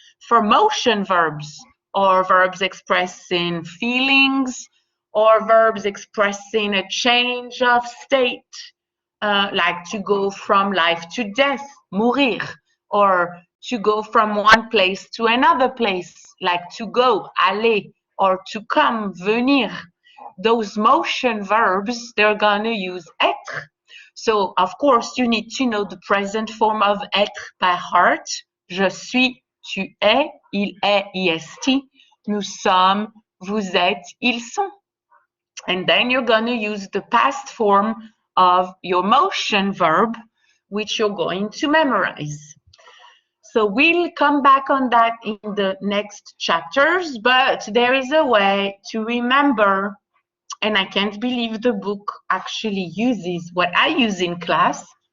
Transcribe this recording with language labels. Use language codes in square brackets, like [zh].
[en] For motion verbs, or verbs expressing feelings, or verbs expressing a change of state, like to go from life to death, mourir, or to go from one place to another place, like to go, aller, or to come, venir. Those motion verbs, they're gonna use être. So, of course, you need to know the present form of être by heart. [fr] Je suis, tu es, il est, est, nous sommes, vous êtes, ils sont. [en] And then you're going to use the past form of your motion verb, which you're going to memorize. So we'll come back on that in the next chapters, but there is a way to remember, and I can't believe the book actually uses what I use in class.